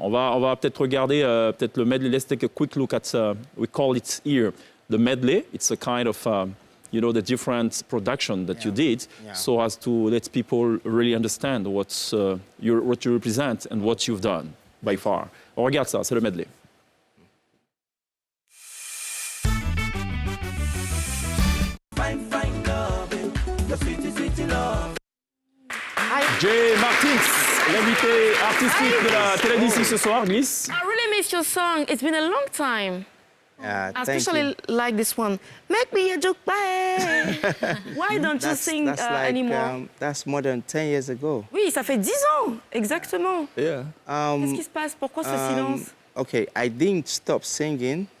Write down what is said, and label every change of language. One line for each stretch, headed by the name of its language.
French: On va peut-être regarder peut-être le medley.
English: Let's take a quick look at we call it here the medley. It's a kind of the different production that you did, so as to let people really understand what you represent and what you've done by far.
French: On regarde ça, c'est le medley. Jay Martins, l'invité artistique de la télévision ce soir, glisse.
English: I really miss your song. It's been a long time. I especially like this one. Make me a joke, bye. Why don't you sing anymore? That's more than 10 years ago.
French: Oui, ça fait 10 ans, exactement.
English: Yeah.
French: Qu'est-ce qui se passe? Pourquoi ce silence?
English: Okay, I didn't stop singing.